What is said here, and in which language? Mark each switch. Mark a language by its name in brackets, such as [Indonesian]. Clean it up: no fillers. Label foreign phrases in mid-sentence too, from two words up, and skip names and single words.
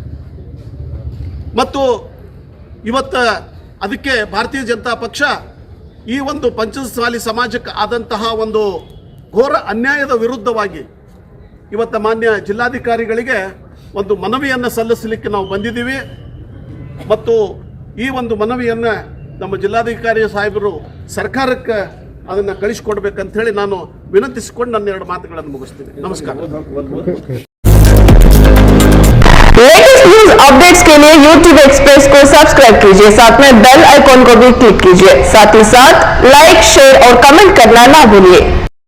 [Kannada] ಮತ್ತು ಇವತ್ತು ಅದಕ್ಕೆ ಭಾರತೀಯ ಜನತಾ ಪಕ್ಷ ಈ ಒಂದು ಪಂಚಮಸಾಲಿ ಸಮಾಜಕ್ಕೆ ಆದಂತಹ ಒಂದು ಘೋರ ಅನ್ಯಾಯದ ವಿರುದ್ಧವಾಗಿ ಇವತ್ತು ಮಾನ್ಯ ಜಿಲ್ಲಾಧಿಕಾರಿಗಳಿಗೆ ಒಂದು ಮನವಿಯನ್ನು ಸಲ್ಲಿಸಲಿಕ್ಕೆ ನಾವು ಬಂದಿದ್ದೀವಿ. ಮತ್ತು ಈ ಒಂದು ಮನವಿಯನ್ನು ನಮ್ಮ ಜಿಲ್ಲಾಧಿಕಾರಿ ಸಾಹೇಬರು ಸರ್ಕಾರಕ್ಕೆ ಅದನ್ನು ಕಳಿಸಿಕೊಡ್ಬೇಕಂತ ಹೇಳಿ ನಾನು ವಿನಂತಿಸಿಕೊಂಡು ನನ್ನ 2 ಮಾತುಗಳನ್ನು ಮುಗಿಸ್ತೀನಿ. ನಮಸ್ಕಾರ. [English] latest news updates [Hindi] के लिए YouTube एक्सप्रेस को सब्सक्राइब कीजिए, साथ में [English] bell icon [Hindi] को भी क्लिक कीजिए, साथ ही साथ [English] like, share [Hindi] और कमेंट करना ना भूलिए।